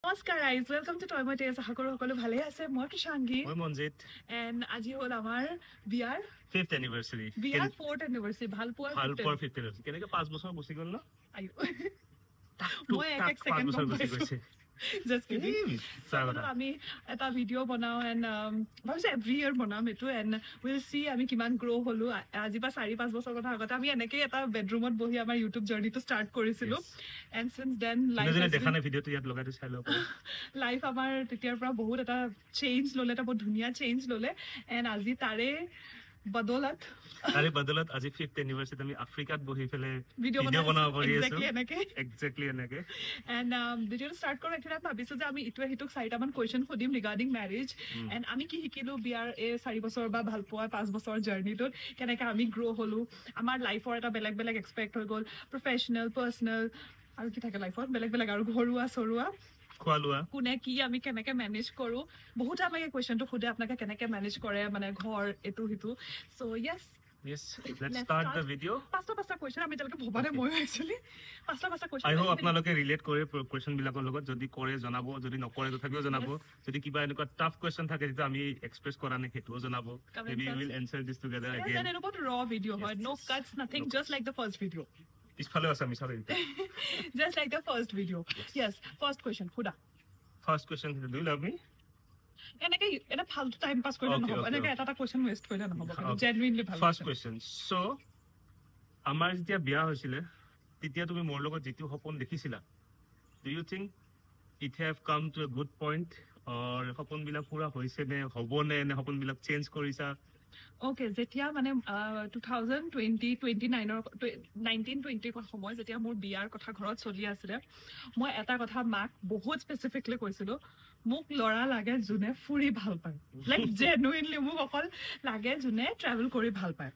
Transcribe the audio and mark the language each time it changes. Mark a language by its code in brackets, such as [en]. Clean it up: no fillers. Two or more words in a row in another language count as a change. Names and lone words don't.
[en] Namaskar guys, welcome to Toy Motes. [as] আশা কৰো সকলো ভালে আছে। মই কিশাংগী। মই মনজিত। And আজি হল আমাৰ বিয়াৰ 5th anniversary. বিয়াৰ 4th anniversary। ভালপোৱাৰ 5th anniversary। কেনেকৈ 5 বছৰ গুছি গ'ল ন? আয়ো। মই এক সেকেন্ড গুছি গৈছে। [en] Just kidding. [as] আমি এটা ভিডিও বনাও and ভাবিছো [en] every year [as] বনাম এটো [en] and we'll see [as] আমি কিমান গ্ৰো হলো। আজি বা 4-5 বছৰ কথা আগতে আমি এনেকৈ এটা বেডৰুমত বহি আমাৰ ইউটিউব জাৰ্নিটো ষ্টাৰ্ট কৰিছিলো [en] and since then life [as] দেখা নাই ভিডিওটো ইয়াত লগাইটো চাই লওক। লাইফ আমাৰ তেতিয়াৰ পৰা বহুত এটা চেঞ্জ ললে, এটা বহুত ধুনীয়া চেঞ্জ ললে and আজি তাৰে বদলত আজি 5th anniversary আমি আফ্ৰিকাত বহি ফেলে ভিডিও বনাব পাৰি আছো। এক্স্যাক্টলি এনেকে and ভিডিওটো ষ্টাৰ্ট কৰাৰ এতিয়া ভাবিছো যে আমি ইটোৱে হিটোক 4টামান কোৱেশ্চন সুধিম [en] regarding marriage [as] and আমি কি শিকিলো বিয়াৰ এই 4 বছৰ বা ভালপোৱা 5 বছৰ জাৰ্নিটোত, কেনেকৈ আমি গ্ৰো হলো, আমাৰ লাইফৰ এটা বেলেগ বেলেগ এক্সপেক্ট হৈ গ'ল, [en] professional personal [as] আৰু কি থাকে লাইফত বেলেগ বেলেগ আৰু ঘৰুৱা চৰুৱা খোৱালোৱা কোনে কি আমি কেনেকৈ মেনেজ কৰো। বহুত আমাকে কোৱেশ্চনটো সুধে আপোনালোকে কেনেকৈ মেনেজ কৰে মানে ঘৰ এটো হিটো। [en] সো yes, let's start the video. [as] পাঁচটা কোৱেশ্চন আমি তালকে ভবানে মই একচুয়ালি পাঁচটা কোৱেশ্চন [en] I hope [as] আপোনালোকে ৰিলেট কৰে কোৱেশ্চন বিলাকৰ লগত। যদি কৰে জনাব, যদি নকৰে তথাপিও জনাব। যদি কিবা এনেকুৱা টাফ কোৱেশ্চন থাকে যেটা আমি এক্সপ্ৰেছ কৰা নাই হেতুও জনাব। [en] Maybe we will answer this together again. Yes, and about raw video, no cuts, nothing, just like the first video. [as] পিছফালে আছে আমি সবাই [en] just like the first video. Yes, first question খুদা। First question, do you love me? [as] এনেকে এটা ফালতু [en] time pass [as] কৰিলে নহব, এনেকে এটা কোৱেশ্চন ওয়েস্ট কৰিলে নহব, জেনুইনলি ভাল। [en] first question, [as] সো আমাৰ যেতিয়া বিয়া হৈছিল তেতিয়া তুমি মোৰ লগত যেটো সপোন দেখিছিলা, [en] do you think it have come to a good point or [as] সপোনবিলাক পুৰা হৈছে নে হ'ব নে সপোনবিলাক চেঞ্জ কৰিছা? ওকে, যেতিয়া মানে 1920 সময় যেতিয়া মোৰ বিয়াৰ কথা ঘৰত চলি আছিলে, মই এটা কথা মাক বহুত স্পেচিফিকলি কৈছিলো, মোক ল'ৰা লাগে যোনে ফুৰি ভাল পায়, [en] like genuinely [as] মোক অকল লাগে যোনে ট্ৰেভেল কৰি ভাল পায়।